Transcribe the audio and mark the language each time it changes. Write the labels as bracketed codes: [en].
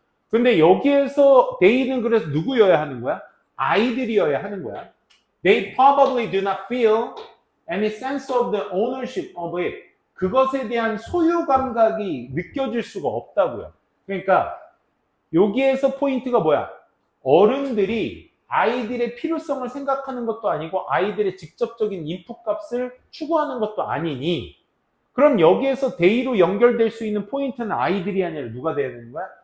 [ko] 근데 여기에서 they는 그래서 누구여야 하는 거야? 아이들이어야 하는 거야. [en] They probably do not feel any sense of the ownership of it. [ko] 그것에 대한 소유 감각이 느껴질 수가 없다고요. 그러니까 여기에서 포인트가 뭐야? 어른들이 아이들의 필요성을 생각하는 것도 아니고 아이들의 직접적인 인풋 값을 추구하는 것도 아니니 그럼 여기에서 데이로 연결될 수 있는 포인트는 아이들이 아니라 누가 돼야 되는 거야?